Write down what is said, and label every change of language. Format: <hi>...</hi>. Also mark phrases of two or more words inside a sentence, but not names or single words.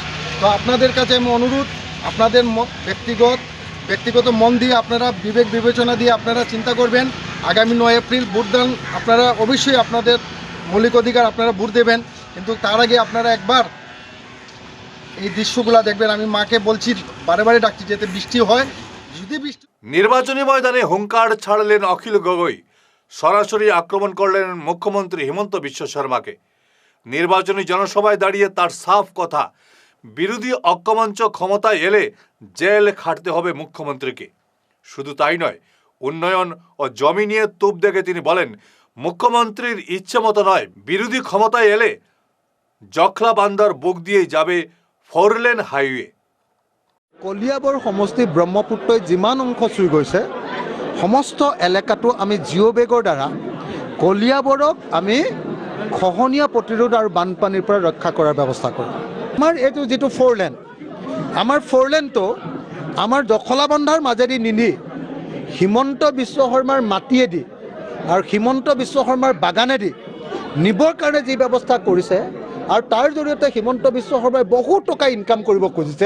<bn>তো আপনাদের কাছে আমি অনুরোধ, আপনাদের ব্যক্তিগত মন দিয়ে আপনারা বিবেক বিবেচনা দিয়ে আপনারা চিন্তা করবেন। আগামী 9 এপ্রিল ভোটদান আপনারা অবশ্যই আপনাদের মৌলিক অধিকার, আপনারা ভোট দেবেন, কিন্তু তার আগে আপনারা একবার এই দৃশ্যগুলো দেখবেন। আমি মাকে বলছি, বারে বারে ডাকছি যাতে বৃষ্টি হয়। যদি বৃষ্টি নির্বাচনী ময়দানে হুঙ্কার ছাড়লেন অখিল গগৈ, সরাসরি আক্রমণ করলেন মুখ্যমন্ত্রী হিমন্ত বিশ্ব শর্মাকে। নির্বাচনী জনসভায় দাঁড়িয়ে তার সাফ কথা, বিরোধী ঐক্যমঞ্চ ক্ষমতায় এলে জেল খাটতে হবে মুখ্যমন্ত্রীকে। শুধু তাই নয়, উন্নয়ন ও জমি নিয়ে তুপ দেখে তিনি বলেন মুখ্যমন্ত্রীর ইচ্ছে মতো নয়, বিরোধী ক্ষমতায় এলে জখলা বান্দার বুক দিয়েই যাবে 4</bn> <en>lane highway.</en> <as>কলিয়াবৰ সমষ্টি ব্ৰহ্মপুত্ৰই যিমান অংশ চুই গৈছে সমস্ত এলেকাটো আমি জিঅ' বেগৰ দ্বাৰা কলিয়াবৰক আমি খহনীয়া প্ৰতিৰোধ আৰু বানপানীৰ পৰা ৰক্ষা কৰাৰ ব্যৱস্থা কৰোঁ। আমাৰ এইটো যিটো 4 লেন, আমাৰ 4 লেনটো আমাৰ জখলাবন্ধাৰ মাজেদি নিনি হিমন্ত বিশ্ব শৰ্মাৰ মাটিয়েদি আৰু হিমন্ত বিশ্ব শৰ্মাৰ বাগানেদি নিবৰ কাৰণে যি ব্যৱস্থা কৰিছে, আৰু তাৰ জৰিয়তে হিমন্ত বিশ্ব শৰ্মাই বহু টকা ইনকাম কৰিব খুজিছে।</as>